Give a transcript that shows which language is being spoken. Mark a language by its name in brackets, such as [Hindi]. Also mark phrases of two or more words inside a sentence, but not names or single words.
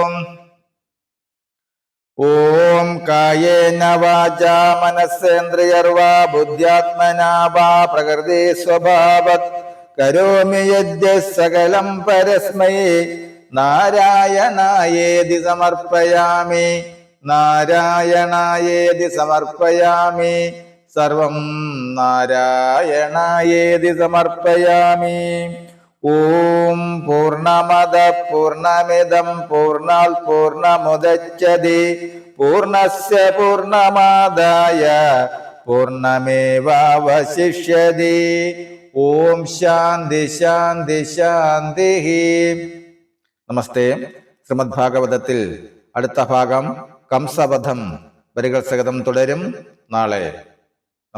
[Sanskrit] ഓം കായേന വാചാ മനസ്സേന്ദ്രിയർവാ ബുദ്ധ്യാത്മനാ വാ പ്രകൃതി സ്വഭാവത് കരോമി യദ്യ സകലം പരസ്മൈ നാരായണായേതി സമർപ്പയാമി. നാരായണായേതി സമർപ്പയാമി. സർവം നാരായണായേതി സമർപ്പയാമി. ഓം പൂർണ്ണമദ പൂർണ്ണമിദം പൂർണ്ണാത് പൂർണ്ണമുദച്യതേ പൂർണ്ണസ്യ പൂർണ്ണമാദായ പൂർണ്ണമേവാവശിഷ്യതേ. ഓം ശാന്തി ശാന്തി ശാന്തി. നമസ്തേ. [Malayalam] ശ്രീമദ് ഭാഗവതത്തിൽ അടുത്ത ഭാഗം കംസവധം വരികൾ സഹിതം തുടരും നാളെ.